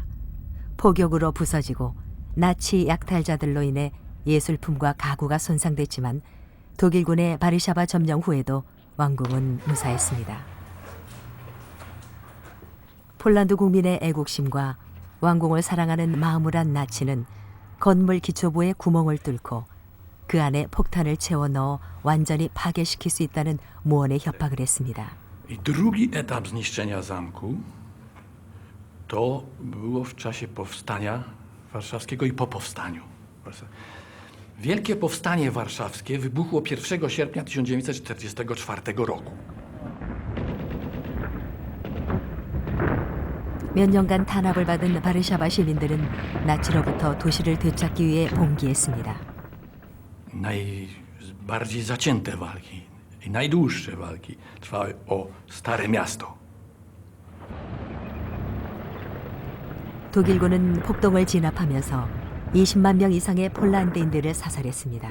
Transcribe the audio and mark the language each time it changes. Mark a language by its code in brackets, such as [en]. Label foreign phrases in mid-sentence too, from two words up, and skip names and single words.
[ko] 포격으로 부서지고 나치 약탈자들로 인해 예술품과 가구가 손상됐지만 독일군의 바르샤바 점령 후에도 왕궁은 무사했습니다. 폴란드 국민의 애국심과 왕궁을 사랑하는 마음을 한 나치는 건물 기초부에 구멍을 뚫고 그 안에 폭탄을 채워 넣어 완전히 파괴시킬 수 있다는 무언의 협박을 했습니다. [pl] I drugi etap zniszczenia zamku to było w czasie powstania warszawskiego i po powstaniu. Wielkie Powstanie Warszawskie wybuchło 1 sierpnia 1944 roku. [ko] 몇 년간 탄압을 받은 바르샤바 시민들은 나치로부터 도시를 되찾기 위해 봉기했습니다. [pl] Najbardziej zacięte walki i najdłuższe walki trwały o Stare Miasto. [ko] 독일군은 폭동을 진압하면서 20만 명 이상의 폴란드인들을 사살했습니다.